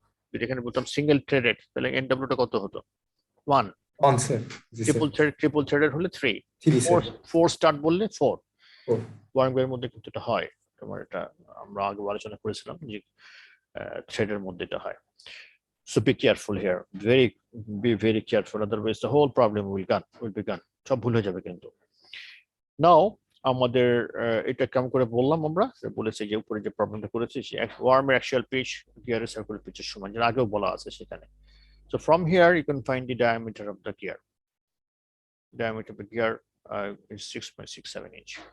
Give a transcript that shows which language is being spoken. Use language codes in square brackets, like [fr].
[bn] যদি এখানে বলতাম সিঙ্গেল থ্রেডেড তাহলে এন ডাব্লিউটা কত হতো? 1। On sir, G sir. Triple threaded হলে 3, 3 স্যার। 4 স্টার্ট বললে 4। 4 ওয়ার্মগিয়ারের মধ্যে কিন্তু এটা হয়, তোমার এটা আমরা আগে আলোচনা করেছিলাম যে থ্রেডের মধ্যে এটা হয়। [en] So be careful here, be very careful, otherwise the whole problem will be gone, [bn] সব ভুল হয়ে যাবে কিন্তু। নাও আমাদের এটা কেমন করে বললাম, আমরা বলেছি যে উপরে যে প্রবলেমটা করেছি ওয়ার্মের অ্যাকচুয়াল পিচ গিয়ারের সার্কুলার পিচের সমান, যেটা আগেও বলা আছে সেখানে। [en] So from here you can find the diameter of the gear. Diameter of the gear is 6.67 inch.